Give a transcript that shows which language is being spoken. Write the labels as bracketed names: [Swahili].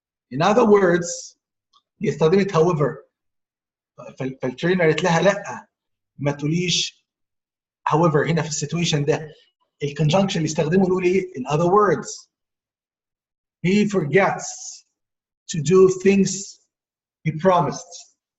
[English] In other words, [Arabic] هي استخدمت [English] however. [Arabic] فالترينر قالت لها لا ما تقوليش however هنا في السيتويشن ده. الكونجنكشن اللي استخدمه نقول ايه؟ [English] in other words he forgets to do things he promises.